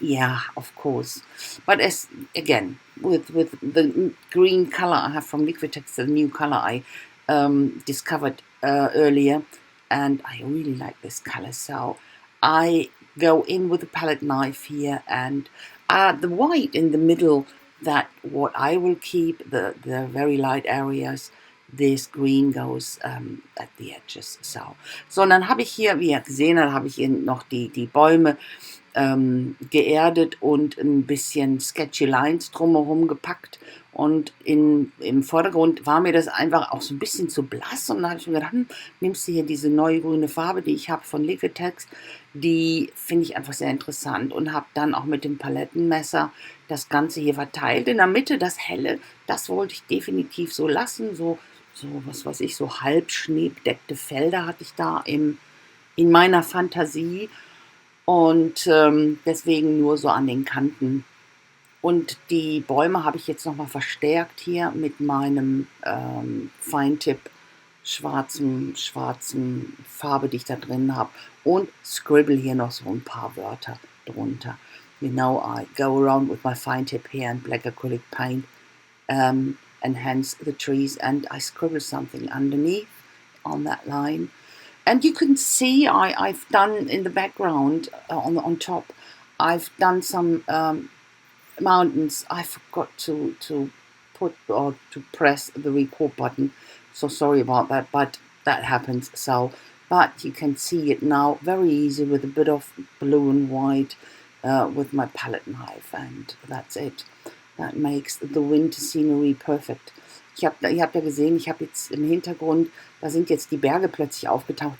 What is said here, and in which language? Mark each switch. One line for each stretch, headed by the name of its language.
English: Yeah, of course. But as again with the green color I have from Liquitex, the new color I discovered earlier, and I really like this color, so I go in with the palette knife here, and the white in the middle, that what I will keep, the very light areas, this green goes at the edges.
German: So, und dann habe ich hier, wie ihr gesehen habt, habe ich hier noch die Bäume geerdet und ein bisschen
English: sketchy Lines
German: drumherum gepackt. Und im Vordergrund war mir das einfach auch so ein bisschen zu blass. Und dann habe ich mir gedacht, nimmst du hier diese neue grüne Farbe, die ich habe von Liquitex. Die finde ich einfach sehr interessant, und habe dann auch mit dem Palettenmesser das Ganze hier verteilt. In der Mitte das Helle, das wollte ich definitiv so lassen. So was weiß ich, so halb schneebedeckte Felder hatte ich da in meiner Fantasie. Und deswegen nur so an den Kanten. Und die Bäume habe ich jetzt nochmal verstärkt hier mit meinem Feintipp schwarzen Farbe, die ich da drin habe. Und scribble hier noch so ein paar Wörter drunter.
English: You know, I go around with my fine tip here and black acrylic paint, enhance the trees, and I scribble something underneath on that line. And you can see I've done in the background on top, I've done some mountains. I forgot to put or to press the record button, so sorry about that, but that happens. So, but you can see it now very easy with a bit of blue and white with my palette knife, and that's it. That makes the winter scenery perfect.
German: Ihr habt ja gesehen, ich habe jetzt im Hintergrund, da sind jetzt die Berge plötzlich aufgetaucht.